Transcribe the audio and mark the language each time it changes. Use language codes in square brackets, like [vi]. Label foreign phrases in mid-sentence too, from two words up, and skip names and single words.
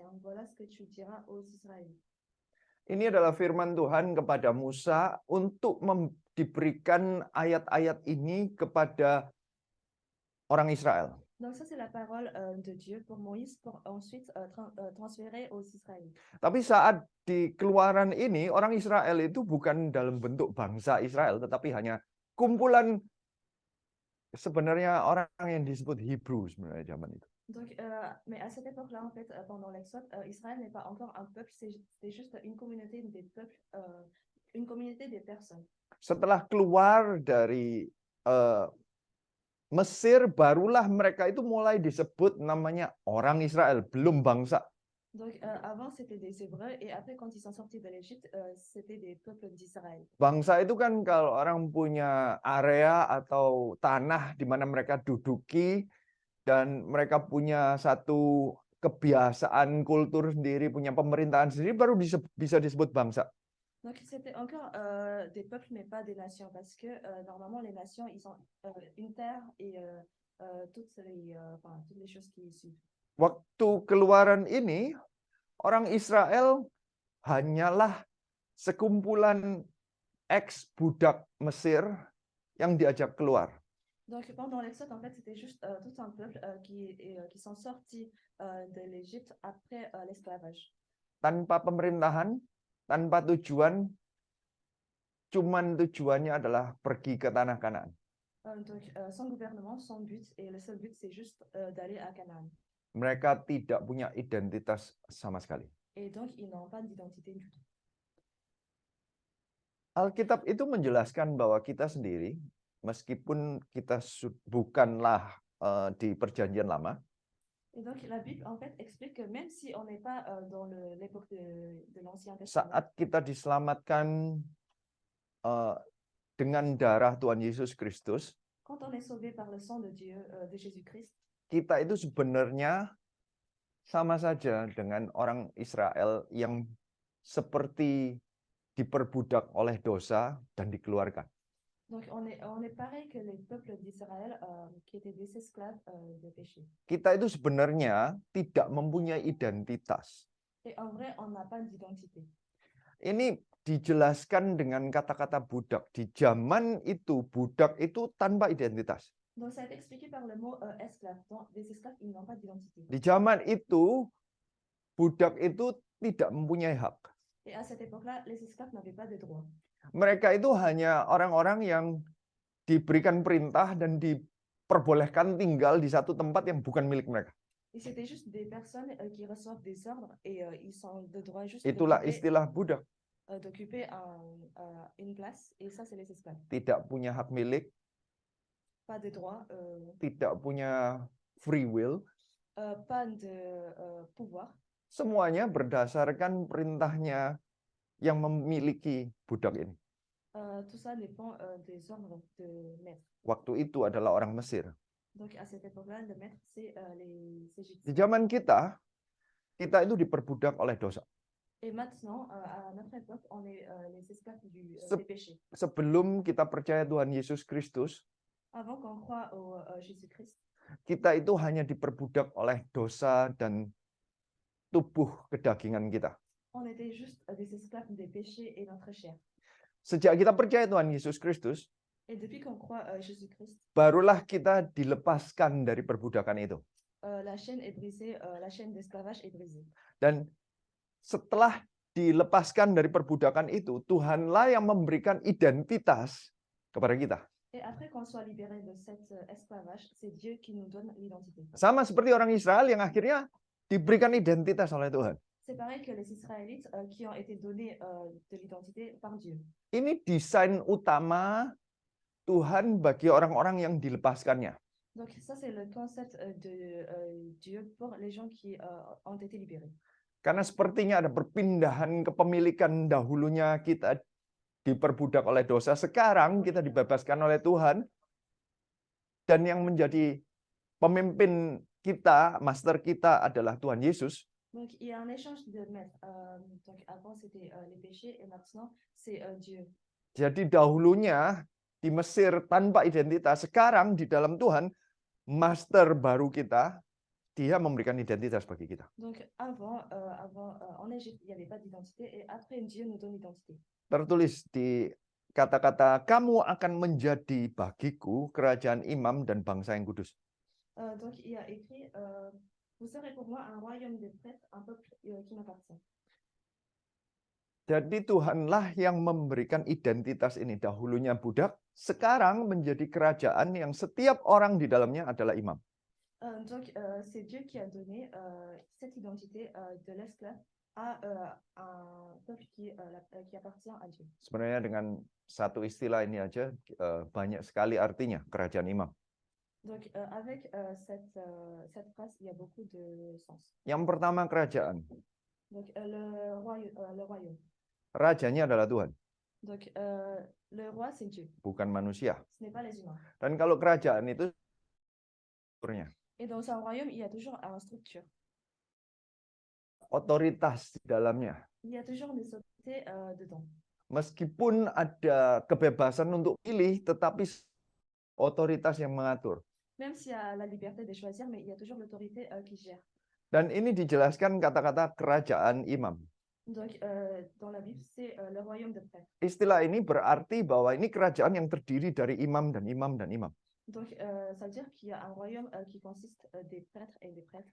[fr] Voilà ce que tu diras aux Israélites. [id] Ini adalah firman Tuhan kepada Musa untuk diberikan ayat-ayat ini kepada orang Israel. [fr] Donc ça, c'est la parole de Dieu pour Moïse, pour ensuite transférer aux Israélites. [id] Tapi saat di Keluaran ini, orang Israel itu bukan dalam bentuk bangsa Israel, tetapi hanya kumpulan sebenarnya orang yang disebut Hebrew sebenarnya zaman itu. [fr] Donc, mais à cette époque-là, en fait, pendant l'Exode, Israël n'est pas encore un peuple, c'est juste une communauté des peuples, une communauté des personnes. [id] Setelah keluar dari Mesir, barulah mereka itu mulai disebut namanya orang Israel, belum bangsa. [fr] Donc, avant, c'était des Hébreux, et après, quand ils sont sortis de l'Égypte, c'était des peuples d'Israël. [id] Bangsa itu kan kalau orang punya area atau tanah di mana mereka duduki, dan mereka punya satu kebiasaan, kultur sendiri, punya pemerintahan sendiri, baru bisa disebut bangsa. [fr] Donc, c'était encore des peuples, mais pas des nations, parce que normalement, les nations, ils ont une terre et toutes les choses qui y suivent. [id] Waktu Keluaran ini, orang Israel hanyalah sekumpulan ex-budak Mesir yang diajak keluar. [fr] Donc, pendant l'Exode, en fait, c'était juste tout un peuple qui sont sortis de l'Égypte après l'esclavage. [id] Tanpa pemerintahan, tanpa tujuan, cuman tujuannya adalah pergi ke tanah Kanaan. [fr] Donc, sans gouvernement, sans but, et le seul but, c'est juste d'aller à Canaan. [id] Mereka tidak punya identitas sama sekali. [fr] Et donc, ils n'ont pas d'identité du tout. [id] Alkitab itu menjelaskan bahwa kita sendiri, meskipun kita bukanlah di Perjanjian Lama, [fr] et donc la Bible en fait explique que même si on n'est pas dans l'époque de l'Ancien Testament, [id] saat kita diselamatkan dengan darah Tuhan Yesus Kristus, [fr] quand on est sauvé par le sang de Dieu, de Jésus-Christ, [id] kita itu sebenarnya sama saja dengan orang Israel yang seperti diperbudak oleh dosa dan dikeluarkan. [fr] Donc on est pareil que les peuples d'Israël qui étaient des esclaves de péché. [id] Kita itu sebenarnya tidak mempunyai identitas. [fr] Et en vrai, on n'a pas d'identité. [id] Ini dijelaskan dengan kata-kata budak. Di zaman itu, budak itu tanpa identitas. [fr] Donc, ça a été expliqué par le mot esclave. Donc, les esclaves, ils n'ont pas d'identité. [id] Di zaman itu, budak itu tidak mempunyai hak. [fr] Et à cette époque-là, les esclaves n'avaient pas de droits. [id] Mereka itu hanya orang-orang yang diberikan perintah dan diperbolehkan tinggal di satu tempat yang bukan milik mereka. [fr] Et c'était juste des personnes qui reçoivent des ordres et ils sont de droit juste [id] Itulah istilah budak. [fr] d'occuper une place. Et ça, c'est les esclaves. [id] Tidak punya hak milik, [fr] Pas de droit, [id] tidak punya [en] free will. [fr] pas de pouvoir. [id] Semuanya berdasarkan perintahnya yang memiliki budak ini. [fr] Tout ça dépend des ordres de maître. [id] Waktu itu adalah orang Mesir. [fr] Donc, à cette époque-là, le maître, c'est les [id] Di [fr] Égyptiens. [id] zaman kita itu diperbudak oleh dosa. [fr] Et maintenant, à notre époque, on est les esclaves des péchés. [id] Sebelum kita percaya Tuhan Yesus Kristus, [fr] Avant qu'on croie au Jésus-Christ, [id] kita itu hanya diperbudak oleh dosa dan tubuh kedagingan kita. [fr] on était juste des esclaves des péchés et notre chair. [id] Sejak kita percaya Tuhan Yesus Kristus, [fr] Et depuis qu'on croit Jésus-Christ, [id] barulah kita dilepaskan dari perbudakan itu. [fr] la chaîne est brisée, la chaîne d'esclavage est brisée. [id] Dan setelah dilepaskan dari perbudakan itu, Tuhanlah yang memberikan identitas kepada kita. [fr] Et après qu'on soit libéré de cet esclavage, c'est Dieu qui nous donne l'identité. [id] Sama seperti orang Israel yang akhirnya diberikan identitas oleh Tuhan. [fr] C'est pareil que les Israélites qui ont été donnés de l'identité par Dieu. [id] Ini desain utama Tuhan bagi orang-orang yang dilepaskannya. [fr] Donc ça, c'est le concept de Dieu pour les gens qui ont été libérés. [id] Karena sepertinya ada perpindahan kepemilikan dahulunya kita diperbudak oleh dosa. Sekarang kita dibebaskan oleh Tuhan. Dan yang menjadi pemimpin kita, master kita adalah Tuhan Yesus. [fr] Donc il y a un échange de maîtres. Donc avant, c'était les péchés et maintenant, c'est Dieu. [id] Jadi dahulunya di Mesir tanpa identitas. Sekarang di dalam Tuhan, master baru kita, dia memberikan identitas bagi kita. [fr] Donc avant en Égypte, il n'y avait pas d'identité et après, Dieu nous donne l'identité. [id] Tertulis di kata-kata, kamu akan menjadi bagiku kerajaan imam dan bangsa yang kudus. [fr] Donc il y a écrit, vous serez pour moi un royaume de prêtres, un peuple qui m'appartient. [id] Jadi Tuhanlah yang memberikan identitas ini. Dahulunya budak, sekarang menjadi kerajaan yang setiap orang di dalamnya adalah imam. [fr] Donc c'est Dieu qui a donné cette identité de l'esclave à un peuple qui appartient à Dieu. [id] Sebenarnya dengan satu istilah ini aja banyak sekali artinya kerajaan imam. [fr] Donc avec cette phrase, il y a beaucoup de sens. [id] Yang pertama kerajaan. [fr] Donc le royaume. [id] Rajanya adalah Tuhan, [fr] Donc le roi, c'est Dieu. [id] bukan manusia. [fr] Ce n'est pas les humains. [id] Dan kalau kerajaan itu strukturnya, [fr] Et dans un royaume, il y a toujours une structure. [id] otoritas di dalamnya. [fr] Il y a toujours des autorités dedans. [id] Meskipun ada kebebasan untuk pilih, tetapi otoritas yang mengatur. [fr] Même s'il y a la liberté de choisir, mais il y a toujours l'autorité qui gère. [id] Dan ini dijelaskan kata-kata kerajaan imam. [fr] Donc dans la Bible, c'est le royaume de prêtres. [id] Istilah ini berarti bahwa ini kerajaan yang terdiri dari imam dan imam dan imam. [fr] Donc ça veut dire qu'il y a un royaume qui consiste des prêtres et des prêtres.